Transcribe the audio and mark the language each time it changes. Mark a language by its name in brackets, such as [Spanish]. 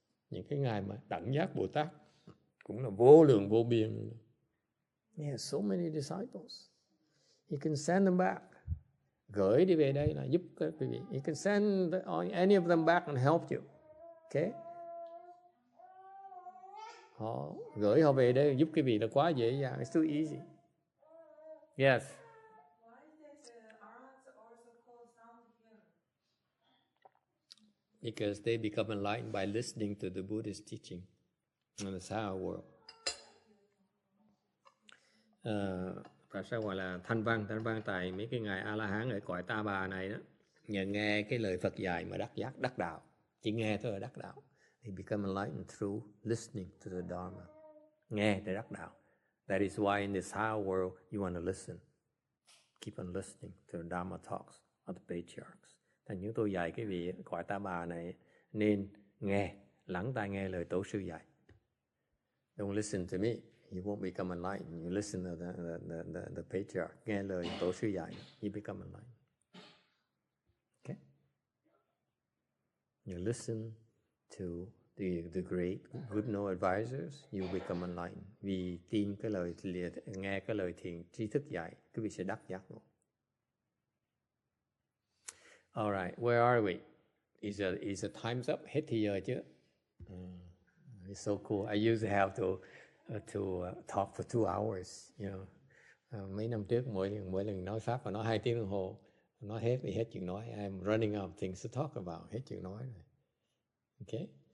[Vietnamese] Những cái ngài mà đẳng giác Bồ Tát cũng là vô lượng vô biên. [English] He has so many disciples. He can send them back. [Vietnamese] Gửi đi về đây là giúp các quý vị. [English] He can send any of them back and help you. Okay? [Vietnamese] Họ gửi họ về đây giúp quý vị là quá dễ dàng. [English] It's too easy. Yes. Why is the arhats also called sound hearing? Because they become enlightened by listening to the Buddhist teaching in the Sound world. [Vietnamese] Tại sao gọi là thanh văn tại mấy cái ngài A La Hán ở cõi Ta Bà này đó, nhờ nghe cái lời Phật dạy mà đắc giác đắc đạo, chỉ nghe thôi là đắc đạo. [English] They become enlightened through listening to the Dharma. [Vietnamese] Nghe để đắc đạo. [English] That is why in this Sound world you want to listen. Keep on listening to the Dharma talks of the patriarchs. [Vietnamese] Thành những tôi dạy cái vị cõi Ta Bà này nên nghe, lắng tai nghe lời tổ sư dạy. [English] Don't listen to me. You won't become enlightened. You listen to the patriarch. [Vietnamese] Nghe lời tổ sư dạy, [English] you become enlightened. Okay? You listen to the great good know advisors, you become enlightened. [Vietnamese] Vì tin cái lời, nghe cái lời thiền tri thức dạy, quý vị sẽ đắc giác ngộ. [English] All right, where are we? Is the time's up? [Vietnamese] Hết thì giờ chứ? [English] It's so cool. I used to have to talk for 2 hours, you know. [Vietnamese] Mấy năm trước mỗi lần nói pháp và nói 2 tiếng đồng hồ, nói hết thì hết chuyện nói. [English] I'm running out of things to talk about. [Vietnamese] Hết chuyện nói rồi. [English] Okay.